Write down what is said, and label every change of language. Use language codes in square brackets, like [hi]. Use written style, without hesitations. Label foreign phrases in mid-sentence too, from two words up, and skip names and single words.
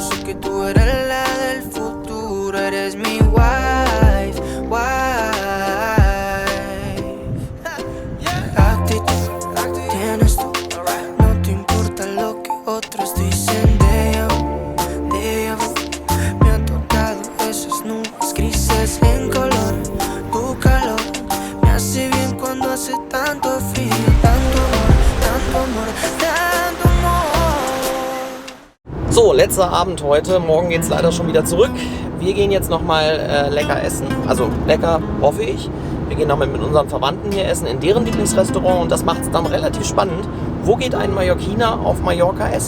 [es] Sé que tú eres la del futuro. Eres mi wife, Actitud tienes tú. No te importa lo que otros dicen de vu. Me han tocado esas nubes grises en color. Tu calor me hace bien cuando hace tanto frío. [de] So, letzter Abend heute. Morgen geht es leider schon wieder zurück. Wir gehen jetzt nochmal lecker essen. Also lecker, hoffe ich. Wir gehen nochmal mit unseren Verwandten hier essen in deren Lieblingsrestaurant. Und das macht es dann relativ spannend. Wo geht ein Mallorquiner auf Mallorca essen?